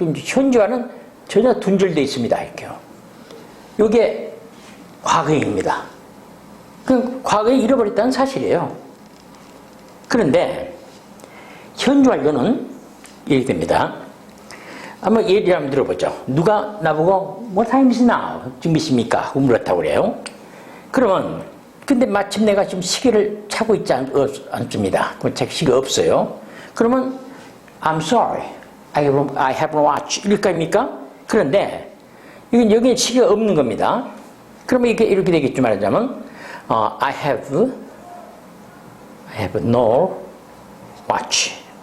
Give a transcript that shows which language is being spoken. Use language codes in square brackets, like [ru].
[ko] 그럼 현재와는 전혀 분절되어 있습니다. 이렇게요. 이게 과거형입니다. 그럼 과거에 잃어버렸다는 사실이에요. 그런데 현재 완료는 이렇게 됩니다. 한번 예를 한번 들어보죠. 누가 나보고 [en] What time is now? [ko] 지금 몇 시입니까? 물었다고 그래요. 그러면 근데 마침 내가 지금 시계를 차고 있지 않습니다. 시계가 없어요. 그러면 [en] I'm sorry. I have no watch. [ko] 이럴 거 아닙니까? 그런데 이건 여기에 시계가 없는 겁니다. 그러면 이게 이렇게 되겠죠. 말하자면 [en] I have no watch.